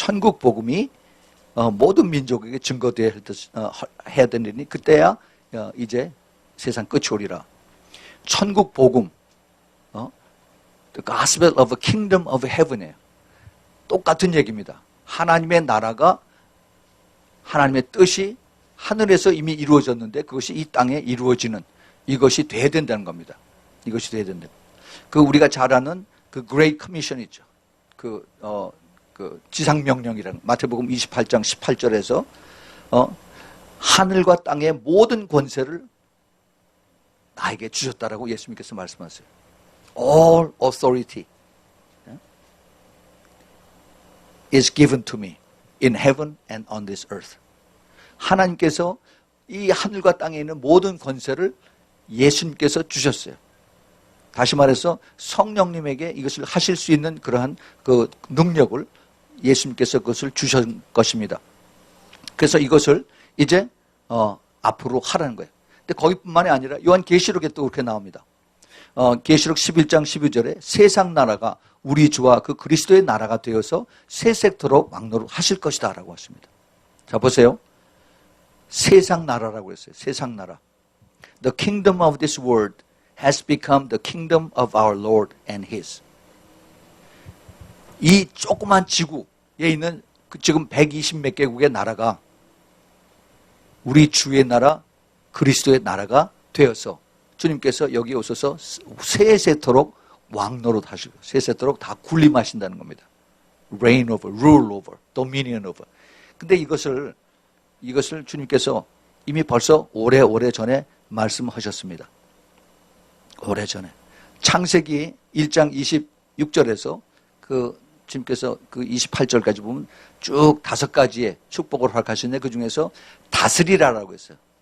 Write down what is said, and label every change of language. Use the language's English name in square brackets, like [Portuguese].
[Korean] 천국 복음이 모든 민족에게 증거되어야 해야 되는 일이니 그때야 이제 세상 끝이 오리라. 천국 복음, [English] the gospel of the kingdom of heaven이에요. [Korean] 똑같은 얘기입니다. 하나님의 나라가, 하나님의 뜻이 하늘에서 이미 이루어졌는데 그것이 이 땅에 이루어지는, 이것이 돼야 된다는 겁니다. 이것이 돼야 된다. 그 우리가 잘 아는 그 Great Commission 있죠. 그 지상명령이라는 마태복음 28장 18절에서 하늘과 땅의 모든 권세를 나에게 주셨다라고 예수님께서 말씀하세요. [English] All authority is given to me in heaven and on this earth. [Korean] 하나님께서 이 하늘과 땅에 있는 모든 권세를 예수님께서 주셨어요. 다시 말해서 성령님에게 이것을 하실 수 있는 그러한 그 능력을 예수님께서 그것을 주신 것입니다. 그래서 이것을 이제 앞으로 하라는 거예요. 근데 거기뿐만이 아니라 요한계시록에 또 그렇게 나옵니다. 계시록 11장 12절에 세상 나라가 우리 주와 그 그리스도의 나라가 되어서 세세토록 왕노릇 하실 것이다 라고 하십니다. 자 보세요. 세상 나라라고 했어요. 세상 나라. [English] The kingdom of this world has become the kingdom of our Lord and His. [Korean] 이 조그만 지구에 있는 지금 120 몇 개국의 나라가 우리 주의 나라, 그리스도의 나라가 되어서 주님께서 여기 오셔서 세세토록 왕노릇 하시고 세세토록 다 군림하신다는 겁니다. [English] Reign over, rule over, dominion over. [Korean] 근데 이것을 주님께서 이미 벌써 오래 전에 말씀하셨습니다. 오래 전에. 창세기 1장 26절에서 주님께서 그 28절까지 보면 쭉 5가지의 축복을 허락하셨는데 그 중에서 다스리라라고 했어요.